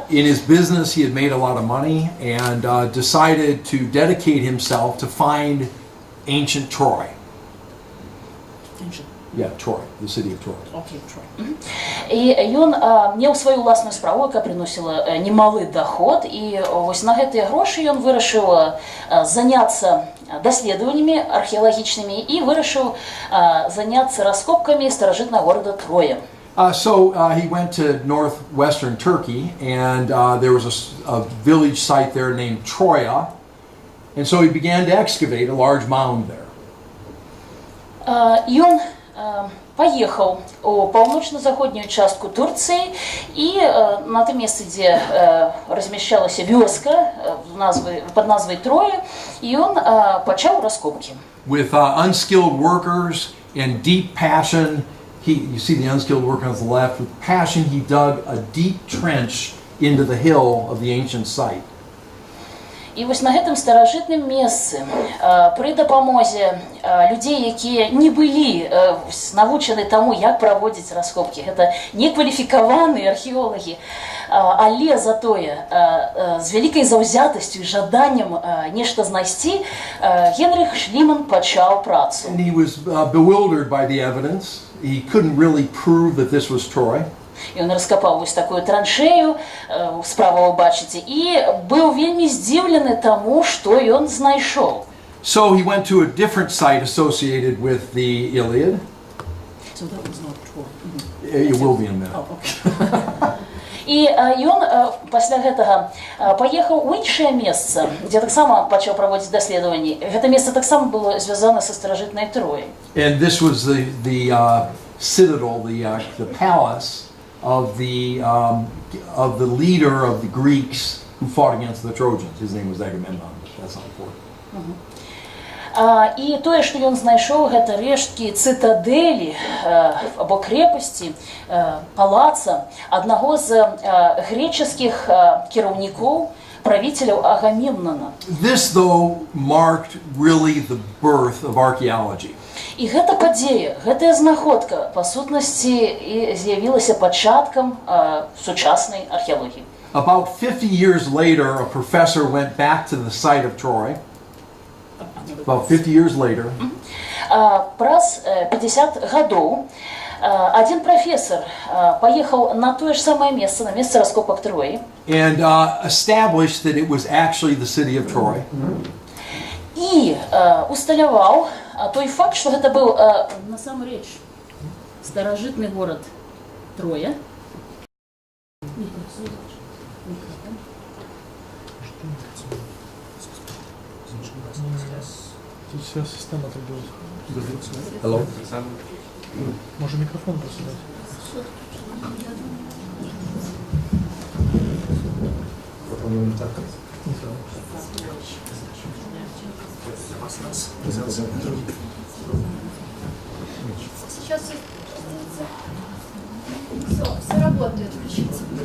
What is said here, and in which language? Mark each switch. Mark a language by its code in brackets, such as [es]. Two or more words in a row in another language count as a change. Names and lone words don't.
[en] In his business, he had made a lot of money and decided to dedicate himself to find ancient Troy. Yeah, Troy, the city of Troy. Okay, Troy. [be] І ён меў сваю ўласную справу, якая прыносіла немалы доход, і вось на гэтыя грошы ён вырашыў заняцца даследаваннямі археалагічнымі і вырашыў заняцца раскопкамі старажытнага горада Троя. [en] So he went to northwestern Turkey, and there was a village site there named Troya, and so he began to excavate a large mound there. [be] Ён паехаў у паўночна-заходнюю частку Турцыі, і на тым месцы, дзе размяшчалася вёска пад назвай Троя, ён пачаў раскопкі. [en] With unskilled workers and deep passion, you see the unskilled worker on the left, with passion he dug a deep trench into the hill of the ancient site. [be] І вось на гэтым старажытным месцы пры дапамозе людзей, якія не былі навучаны таму, як праводзіць раскопкі, гэта некваліфікаваныя археолагі, але затое з вялікай заўзятасцю і жаданнем нешта знайсці, Генрых Шліман пачаў працу. [en] And he was bewildered by the evidence. He couldn't really prove that this was Troy. [be] Ён раскапаў вось такую траншею, справа вы бачыце, і быў вельмі здзіўлены таму, што ён знайшоў. [en] So he went to a different site associated with the Iliad. So that was not Troy. It will be in a minute. Oh, okay. [be] І ён пасля гэтага паехаў у іншае месца, дзе таксама пачаў праводзіць даследаванні. Гэта месца таксама было звязана са старажытнай Трояй. [en] And this was the citadel, the palace of the leader of the Greeks who fought against the Trojans. His name was Agamemnon, but that's not important. [be] І тое, што ён знайшоў, гэта рэшткі цытадэлі або крэпасці, палаца аднаго з греческіх кіраўнікоў, правіцеляў Агамемнона. [en] This, though, marked really the birth of archaeology. [be] І гэта падзея, гэтая знаходка, па сутнасці, з'явілася пачаткам сучаснай археалогіі. [en] About 50 years later, a professor went back to the site of Troy. About 50 years later. [be] Праз 50 гадоў адзін прафесар паехаў на тое ж самае месца, на месца раскопак Троі. [en] And established that it was actually the city of Troy. [be] І усталяваў той факт, што гэта быў Насамрэч, старажытны горад Троя. [ru] Тут вся система так делает. Hello? Можно микрофон просто дать? По-моему, так. Сейчас все работает, включится.